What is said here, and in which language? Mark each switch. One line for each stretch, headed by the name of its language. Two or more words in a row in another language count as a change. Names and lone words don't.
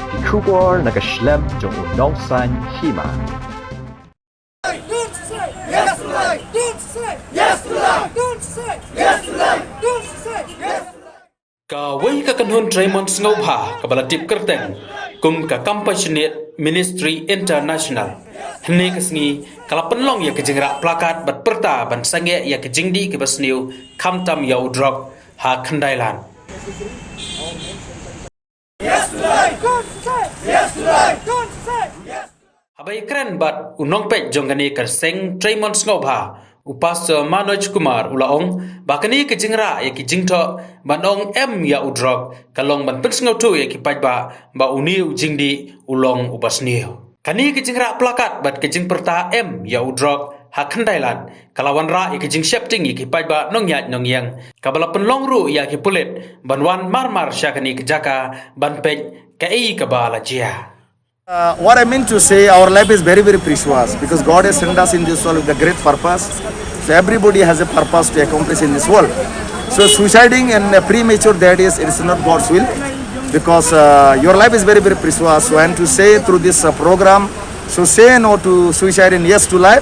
Khasi: Kubor nakaslem jong unongsan Hima.
English: Yes to life! Yes to life! Yes to life!
Khasi: Ka wei ka kanhun Raymond Ngobha ka balatip kerteng kum ka compassionate ministry international hne kasngi kala penlong ya kejingra plakat bat perta ban sange ya kejingdi ke basniu kamtam ya udrok ha khandailan.
English: Yes to life! Yes to life!
Khasi: Habai keren bat unong pek jongani kerseng Raymond Ngobha upas Manoj Kumar ulaong bakani ke jingra ya ki jingtho banong em ya udrok kalong ban pensngau tu ya ki pajba ba uniu jingdi ulong ubasniu kani ke jingra plakat bat ke jing perta em ya udrok ha khandailan kalawan ra ya ki jing shapting ya ki pajba nong yat nong yang kabala penlong ru ya ki pulit banwan marmar syakani ke jaka ban pej kai kabala jia.
English: What I mean to say, our life is very, very precious because God has sent us in this world with a great purpose. So everybody has a purpose to accomplish in this world. So suiciding and premature, that is, it is not God's will because your life is very, very precious. So and to say through this program, so say no to suicide and yes to life.